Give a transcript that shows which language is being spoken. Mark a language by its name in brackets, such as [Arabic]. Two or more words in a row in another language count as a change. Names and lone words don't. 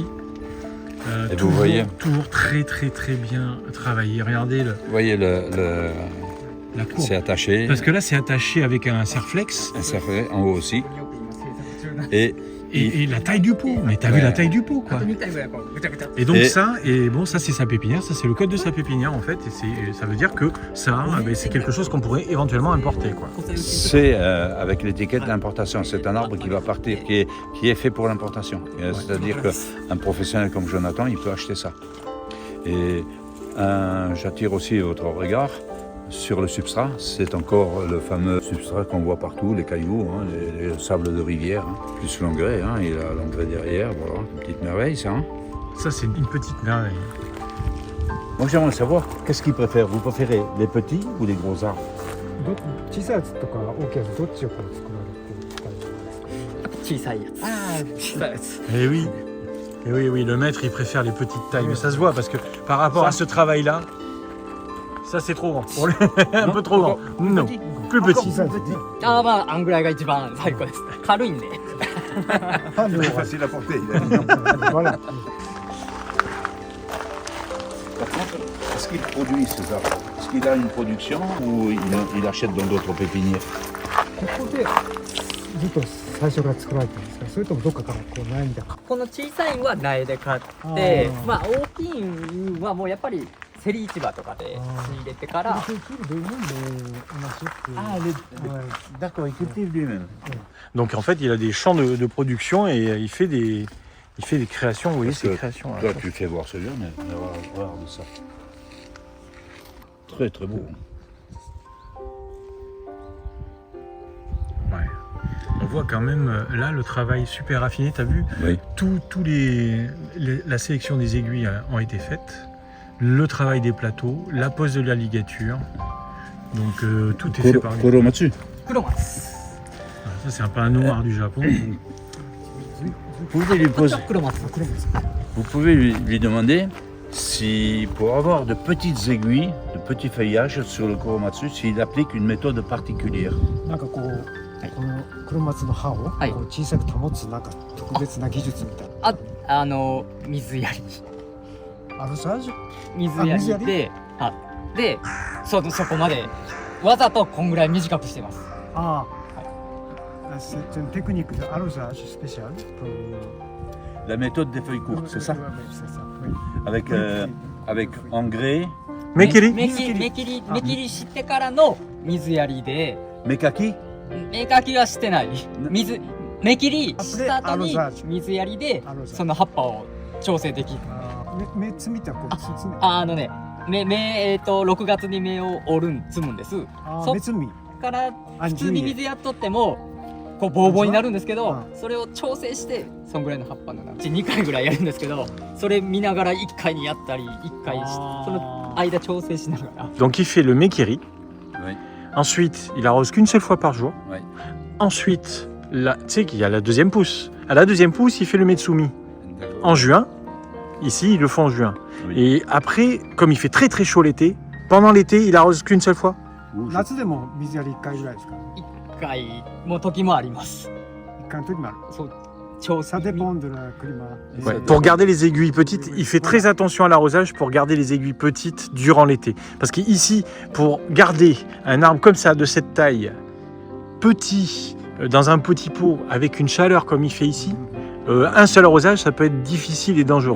[French] Et vous voyez toujours très bien travaillé. Regardez Vous voyez, la courbe. c'est attaché. Parce que là, c'est attaché avec un serflex. Un serflet en haut aussi. Et Et la taille du pot. Mais t'as vu la taille du pot, quoi. [Japanese] 2 回ぐらいこうぐちゃぐちゃ。 [French] Et donc Et- ça, ça c'est sa pépinière, ça c'est le code de sa pépinière en fait, et ça veut dire que ça, c'est quelque chose qu'on pourrait éventuellement importer, quoi. c'est avec l'étiquette d'importation. C'est un arbre qui va partir, qui est fait pour l'importation. C'est-à-dire qu'un professionnel comme Jonathan, il peut acheter ça. Et j'attire aussi votre regard sur le substrat. C'est encore le fameux substrat qu'on voit partout, les cailloux, hein, les sables de rivière, hein, plus l'engrais. Hein, il a l'engrais derrière, voilà, une petite merveille ça. Hein. Ça c'est une petite merveille. Moi j'aimerais savoir, qu'est-ce qu'il préfère? Vous préférez les petits ou les gros arbres? [Japanese] 小さいやつとか大きいやつどっちをこう作られていきたいですか？小さいやつ。小さいやつ。 [French] Et oui. Et oui, oui, le maître il préfère les petites tailles, mais ça se voit parce que par rapport à ce travail-là, ça c'est trop grand. Pour lui, un peu trop grand. Non, plus petit. [Japanese] 小さいですね。ああ、まあ、あんぐらいが一番最高です。軽いんで。パンの [French] C'est facile à porter. Il a dit non. voilà. Par contre, est-ce qu'il produit ces arbres? Est-ce qu'il a une production ou il achète dans d'autres pépinières? [Japanese] ここでずっと最初から作られてるんですか、それともどっかからこう悩みだか。この小さいんは苗で買っあてー、まあ大きいんはもうやっぱり競り市場とかで仕入れてから、 [French] D'accord, il cultive lui-même. Donc en fait, il a des champs de production et il fait des créations. Vous voyez Parce ces que créations. Toi, tu fais voir celui-là, mais regarde ça. Très très beau. Ouais. On voit quand même là le travail super raffiné. T'as vu? Oui. La sélection des aiguilles ont été faites, le travail des plateaux, la pose de la ligature. Donc tout est fait par lui. Kuromatsu. [Japanese] 黒松。 [French] Ça c'est un pain noir du Japon. Vous pouvez lui [Japanese] こっち [French] poser, [Japanese] は黒松。 [French] vous pouvez lui demander si, pour avoir de petites aiguilles, de petits feuillages sur le Kuromatsu, s'il applique une méthode particulière. [Japanese] なんかこう、この黒松の葉をこはいう小さく保つなんか特別な技術みたいな。水やり。アルサージュ？水や水やりりで、で、そこまでわざとこんぐらい短くしてます。 [French] ああ。C'est une technique d'arrosage spéciale pour... La méthode des feuilles courtes, c'est ça? Oui, c'est ça. Oui. Avec engrais, Mekiri? [Japanese] 目切りしてからの水やりで、 [French] mekaki, [Japanese] 芽かきはしてない。目切りした後にアロザージュ水やりでアロザージュその葉っぱを調整できる。目摘みってこう摘み。 6月に芽を摘むんです。そっ目摘み。からあ普通に水やっとってもこうボーボーになるんですけど、うそれを調整してそんぐらいの葉っぱのうち2回ぐらいやるんですけど、それ見ながら1回にやったり1回してその間調整しながら。 [French] Donc il fait le mekiri. Oui. Ensuite, il arrose qu'une seule fois par jour. Oui. Ensuite, tu sais qu'il y a la deuxième pousse. À la deuxième pousse, il fait le metsumi. En juin. Ici, ils le font en juin. Oui. Et après, comme il fait très très chaud l'été, pendant l'été, il arrose qu'une seule fois. Ou je- [Japanese] 夏でも水やり1回ぐらいですか。 1回も時もあります。 1回の時もある。そう調整 [French] Ça dépend de la climat. Ouais, pour garder les aiguilles petites, il fait très attention à l'arrosage pour garder les aiguilles petites durant l'été. Parce qu'ici, pour garder un arbre comme ça, de cette taille, petit, dans un petit pot, avec une chaleur comme il fait ici, un seul arrosage, ça peut être difficile et dangereux.